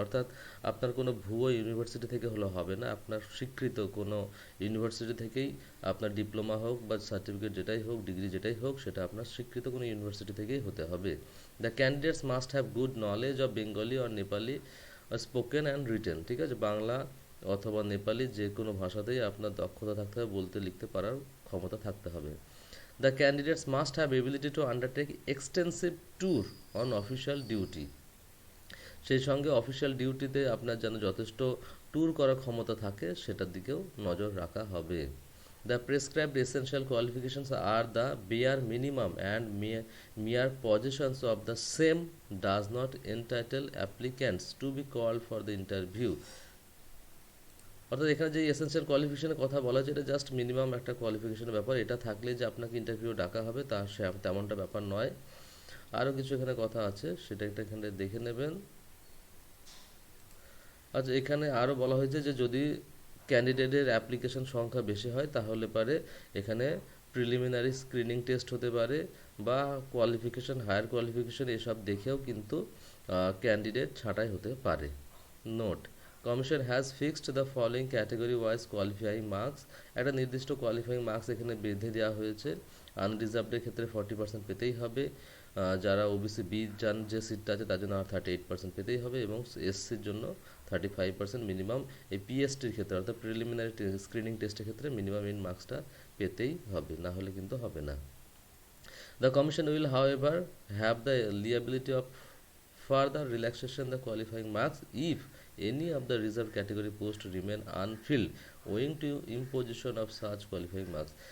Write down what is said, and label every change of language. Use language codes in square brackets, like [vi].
[bn] অর্থাৎ আপনার কোনো ভুয়ো ইউনিভার্সিটি থেকে হলে হবে না, আপনার স্বীকৃত কোনো ইউনিভার্সিটি থেকেই আপনার ডিপ্লোমা হোক বা সার্টিফিকেট যেটাই হোক, ডিগ্রি যেটাই হোক, সেটা আপনার স্বীকৃত কোনো ইউনিভার্সিটি থেকেই হতে হবে। [en] The candidates must have good knowledge of Bengali or Nepali spoken and written. [bn] ঠিক আছে, বাংলা অথবা নেপালি যে কোনো ভাষাতেই আপনার দক্ষতা থাকতে হবে, বলতে লিখতে পারার ক্ষমতা থাকতে হবে। [en] The candidates must have ability to undertake extensive tour on official duty. [bn] সেই সঙ্গে অফিসিয়াল ডিউটিতে আপনার যেন যথেষ্ট ট্যুর করার ক্ষমতা থাকে সেটার দিকেও নজর রাখা হবে। [en] The prescribed essential qualifications are the bare minimum and mere possessions of the same does not entitle applicants to be called for the interview. [bn] অর্থাৎ এখানে যে এসেনশিয়াল কোয়ালিফিকেশনের কথা বলা হয়েছে এটা জাস্ট মিনিমাম একটা কোয়ালিফিকেশনের ব্যাপার, এটা থাকলে যে আপনাকে ইন্টারভিউ ডাকা হবে তা তেমনটা ব্যাপার নয়। আরও কিছু এখানে কথা আছে সেটা এখানে দেখে নেবেন। আচ্ছা, এখানে আরও বলা হয়েছে যে যদি ক্যান্ডিডেটের অ্যাপ্লিকেশন সংখ্যা বেশি হয় তাহলে পারে এখানে প্রিলিমিনারি স্ক্রিনিং টেস্ট হতে পারে বা কোয়ালিফিকেশন, হায়ার কোয়ালিফিকেশন এসব দেখেও কিন্তু ক্যান্ডিডেট ছাঁটাই হতে পারে। [en] Note: commission has fixed the following category wise qualifying marks. [bn] একটা নির্দিষ্ট কোয়ালিফাইং মার্কস এখানে বেঁধে দেওয়া হয়েছে। আনরিজার্ভডের ক্ষেত্রে 40% পেতেই হবে, যারা ওবিসি বি যান যে সিটটা আছে তার জন্য আর 38% পেতেই হবে, এবং এসসির জন্য 35% মিনিমাম। এই পিএসটির ক্ষেত্রে অর্থাৎ প্রিলিমিনারি স্ক্রিনিং টেস্টের ক্ষেত্রে মিনিমাম ইন মার্কসটা পেতেই হবে, না হলে কিন্তু হবে না। [en] The Commission will, however, have the liability of further relaxation the qualifying marks if any of the reserved category posts remain unfilled owing to imposition of such qualifying marks.